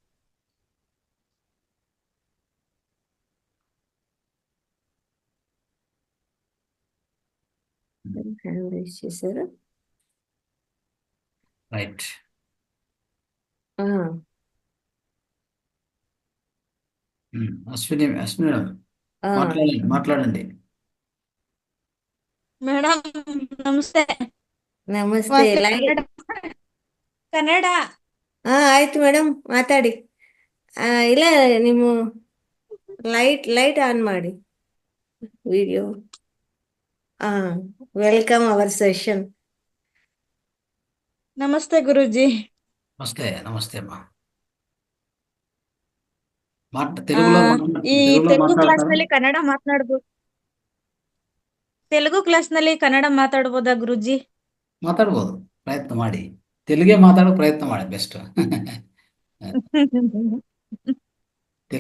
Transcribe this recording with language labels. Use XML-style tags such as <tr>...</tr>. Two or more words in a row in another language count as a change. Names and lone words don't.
<te>హ్యాండ్ రైజ్ చేశారు. రైట్. ఆ, అశ్విని అశ్విని మేడం ఆ, మాట్లాడండి.</te> <kn>ಮೇಡಮ್ ನಮಸ್ತೆ.</kn> <te>నమస్తే.</te> <kn>ಮತ್ತೆ</kn> <te>లైవ్</te> <kn>ಕನ್ನಡ ಆಯ್ತು ಮೇಡಮ್ ಮಾತಾಡಿ. ಇಲ್ಲ ನಿಮ್ಮ ಲೈಟ್ ಆನ್ ಮಾಡಿ ವಿಡಿಯೋ.</kn> <en>Welcome our session.</en> <kn>ನಮಸ್ತೆ ಗುರೂಜಿ.</kn> <te>నమస్తే అమ్మా. ಆ, తెలుగులో ಈ తెలుగులో</te> <kn>ತೆಲುಗು ಕ್ಲಾಸ್</kn> <te>మాట్లాడతారా?</te> <kn>ನಲ್ಲಿ ಕನ್ನಡ ಮಾತನಾಡಬಹುದು. ತೆಲುಗು ಕ್ಲಾಸ್ ನಲ್ಲಿ ಕನ್ನಡ ಮಾತಾಡಬಹುದಾ ಗುರೂಜಿ? ಮಾತಾಡ್ಬೋದು, ಪ್ರಯತ್ನ ಮಾಡಿ. ತೆಲುಗೇ ಮಾತಾಡೋ ಪ್ರಯತ್ನ ಮಾಡಿ ಬೆಸ್ಟ್.</kn> <te>తెలుగు</te>